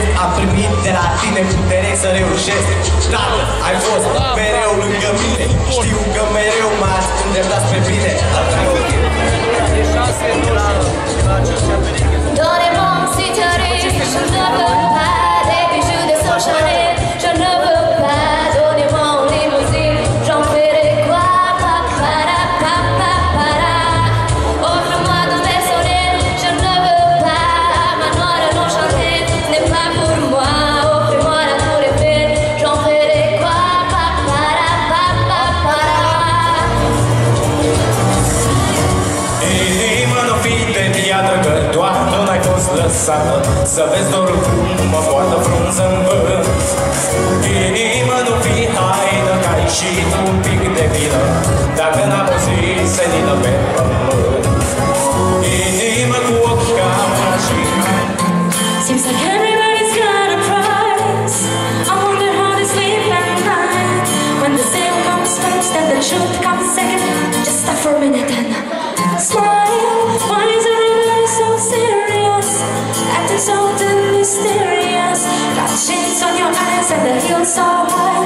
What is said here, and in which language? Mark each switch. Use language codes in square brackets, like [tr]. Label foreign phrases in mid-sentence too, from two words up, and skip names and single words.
[ro] Am primit de la tine putere să reușesc. Tată, ai fost mereu lângă mine. Știu că mereu m-ați îndreptat spre bine. [fr] Donnez-moi si tu arrives, je ne veux pas des bijoux de son Chanel. Je ne veux pas, donnez-moi une limousine, j'en ferai quoi? Papara, papara. Offre-moi ton personnel, je ne veux pas. Manoir non chanté, ce n'est pas pour moi. Offrez-moi la tour Eiffel, j'en ferai quoi? Papara, papara. [ro] Inimă, nu fi de piatră, că toată n-ai fost lăsată să vezi dorul cum mă poartă frunză în vânt. Inimă, nu fi haină, că ai și tu un pic de vină, dacă n-am o zi senină pe pământ. Inimă cu ochi ca și [en] Seems like everybody's got a price. I wonder how they sleep at night. When the sale comes first and the truth comes second. Just stop for a minute and smile. Why is everybody so serious? Acting so damn mysterious. Got shades on your eyes and the heels so high.